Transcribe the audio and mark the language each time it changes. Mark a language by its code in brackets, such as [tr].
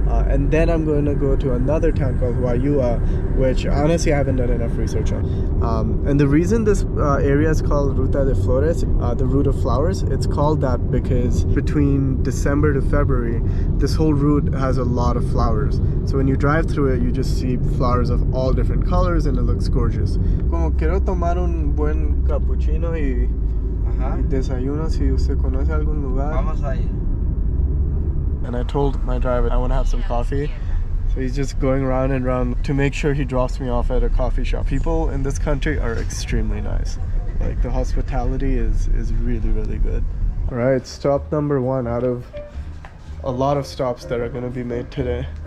[en] And then I'm going to go to another town called Juayua, which honestly I haven't done enough research on. And the reason this area is called Ruta de Flores, the route of flowers, it's called that because between December to February, this whole route has a lot of flowers. So when you drive through it, you just see flowers of all different colors and it looks gorgeous. [es] Como quiero tomar un buen cappuccino y desayuno, si usted conoce algún lugar. Vamos ahí. [en] And I told my driver I want to have some coffee. So he's just going round and round to make sure he drops me off at a coffee shop. People in this country are extremely nice. Like, the hospitality is really, really good. All right, stop number 1 out of a lot of stops that are going to be made today.